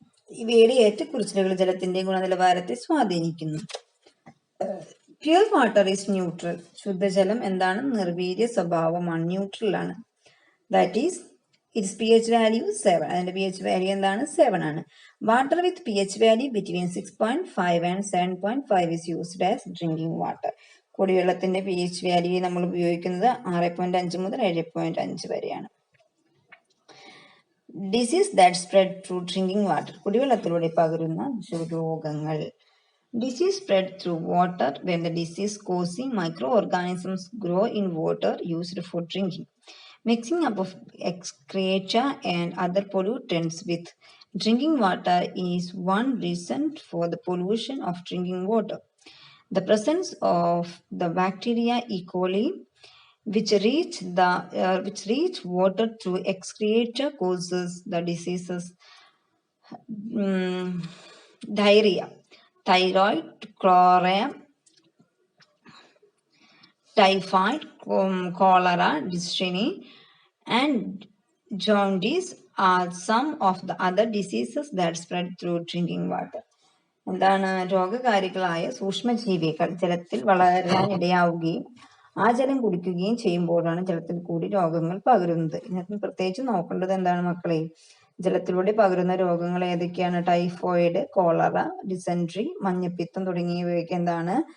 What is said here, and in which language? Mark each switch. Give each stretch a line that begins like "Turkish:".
Malayalam: ഇവയുടെ ഏറ്റക്കുറച്ചിലുകൾ ജലത്തിന്റെ ഗുണനിലവാരത്തെ സ്വാധീനിക്കുന്നു.
English: Pure water is neutral.
Malayalam: ശുദ്ധജലം എന്താണ്? നിർവീര്യ സ്വഭാവമാണ്, ന്യൂട്രൽ ആണ്.
English: That is its pH value 7.
Malayalam: അതിന്റെ pH വാല്യൂ എന്താണ്? 7 ആണ്.
English: Water with pH value between 6.5 and 7.5 is used as drinking water.
Malayalam: കുടിവെള്ളത്തിന്റെ pH value നമ്മൾ ഉപയോഗിക്കുന്നത് 6.5 മുതൽ 7.5 വരെയാണ്.
English: Disease that spread through drinking water.
Malayalam: കുടിവെള്ളത്തിലൂടെ പകരുന്ന രോഗങ്ങൾ.
English: Disease spread through water when the disease-causing microorganisms grow in water used for drinking. Mixing up of excreta and other pollutants with drinking water is one reason for the pollution of drinking water. The presence of the bacteria E. coli, which reach water through excreta, causes the diseases diarrhea, thyroid, cholera, typhoid, cholera, dysentery, and jaundice are some of the other diseases that spread through drinking water.
Malayalam: എന്താണ്? രോഗകാരികളായ സൂക്ഷ്മജീവികൾ ജലത്തിൽ വളരാനിടയാവുകയും ആ ജലം കുടിക്കുകയും ചെയ്യുമ്പോഴാണ് ജലത്തിൽ കൂടി രോഗങ്ങൾ പകരുന്നത്. ഇതിനകത്ത് പ്രത്യേകിച്ച് നോക്കേണ്ടത് എന്താണ് മക്കളെ? ജലത്തിലൂടെ പകരുന്ന രോഗങ്ങൾ ഏതൊക്കെയാണ്? ടൈഫോയിഡ്, കോളറ, ഡിസെൻട്രി, മഞ്ഞപ്പിത്തം തുടങ്ങിയവയൊക്കെ എന്താണ്?